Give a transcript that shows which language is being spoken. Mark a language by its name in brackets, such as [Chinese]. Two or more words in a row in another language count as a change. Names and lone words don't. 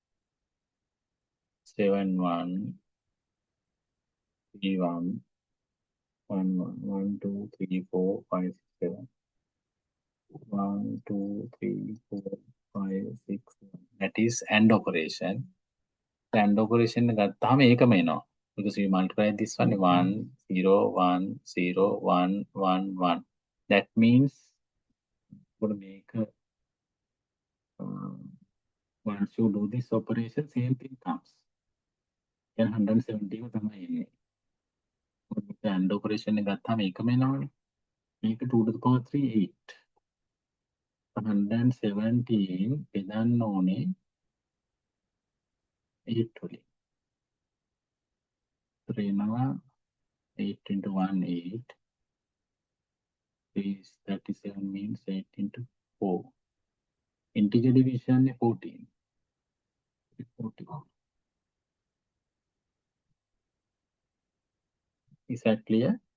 [English] 7, 1. 3, 1. 1, 1. 1, 2, 3, 4, 5, 6, 7. 1, 2, 3, 4, 5, 6, 7. That is AND operation. The AND operation [Sinhala] ගත්තාම ඒකම එනවා. [English] Because we multiply this one 1, 0, 1, 0, 1, 1, 1. That means we'll make once you do this operation, same thing comes. [Sinhala] Then 170 තමයි එන්නේ. [English] The AND operation [Sinhala] එක ගත්තාම ඒකම එනවනේ. මේක 2 [English] to the power [Sinhala] 3, 8. 117 බෙදන්න ඕනේ 8 වලින්. එනවා 8 into 1, 8. [English] 3 is 37 means 8 into 4. Integer division 14. 41. Is that clear?